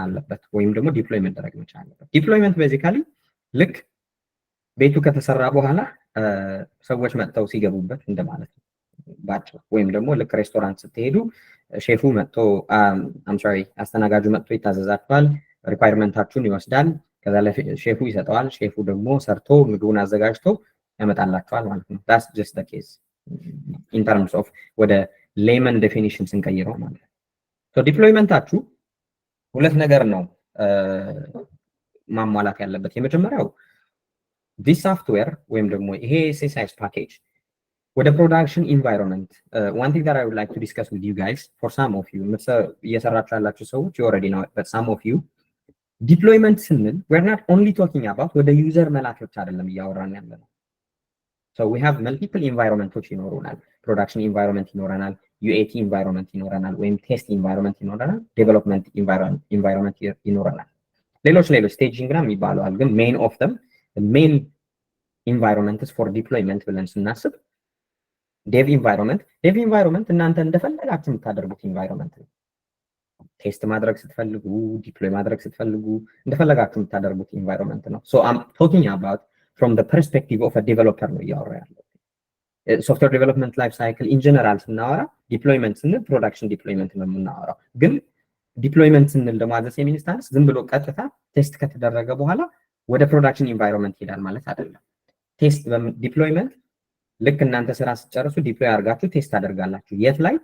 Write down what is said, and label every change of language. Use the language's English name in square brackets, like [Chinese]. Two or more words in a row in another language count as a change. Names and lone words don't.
[Amharic] አለበት፣ ወይም ደግሞ ዲፕሎይ መደረግ መቻል አለበት። [English] deployment basically [Amharic] ልክ ቤቱ ከተሰራ በኋላ ሰዎች መጥተው ሲገቡበት እንደማለት ነው ባጭሩ። ወይም ደግሞ ልክ ሬስቶራንት ስትሄዱ ሼፉ መጥቶ አስተናጋጁ መጥቶ ይታዘዛችኋል፣ ሪኳየርመንታችሁን ይወስዳል፣ ከዛ ሼፉ ይሰጠዋል፣ ሼፉ ደግሞ ሰርቶ ምግቡን አዘጋጅቶ ያመጣላችኋል ማለት ነው። [English] that's just the case in terms of [Amharic] ወደ [English] layman definition [Amharic] ስንቀይረው ማለት ነው። so ዲፕሎይመንታችሁ ሁለት ነገር ነው ማሟላት ያለበት። የመጀመሪያው [English] this software [Amharic] ወይም ደግሞ ይሄ [English] SSIS package [Amharic] ወደ [English] production environment one thing that I would like to discuss with you guys, for some of you [Amharic] እየሰራችሁ ያላችሁ ሰዎች [English] you already know it, but some of you [Amharic] ዲፕሎይመንት ስንል [English] we're not only talking about [Amharic] ወደ ዩዘር መላክ ብቻ አይደለም እያወራን ያለነው። [English] so we have multiple environments [Amharic] ይኖሩናል። [English] production environment [Amharic] ይኖረናል፣ [English] UAT environment [Amharic] ይኖረናል፣ ወይም [English] test environment [Amharic] ይኖረናል፣ ዴቨሎፕመንት ኢንቫይሮንመንት ይኖረናል። ሌሎች ስቴጂንግ ነው የሚባለው፣ ግን [English] main of them main environments for deployment [Amharic] ብለን ስናስብ [English] dev environment [Amharic] እናንተ እንደፈለጋችሁ የምታደርጉት ኢንቫይሮንመንት ነው። ቴስት ማድረግ ስትፈልጉ፣ ዲፕሎይ ማድረግ ስትፈልጉ እንደፈለጋችሁ የምታደርጉት ኢንቫይሮንመንት ነው። [English] so I'm talking about from the perspective of a developer [Amharic] ነው እያወራ ያለው። [English] software development life cycle in general [Amharic] ስናወራ ዲፕሎይመንት ስንል [English] production deployment [Amharic] ነው የምናወራው። ግን ዲፕሎይመንት ስንል ደግሞ [English] at the same instance [Amharic] ዝም ብሎ ቀጥታ ቴስት ከተደረገ በኋላ ወደ [English] production environment [Amharic] ይሄዳል ማለት አይደለም። [English] test deployment [Amharic] ልክ እናንተ ስራ ስትጨርሱ ዲፕሎይ አድርጋችሁ ቴስት ታደርጋላችሁ። የት ላይ?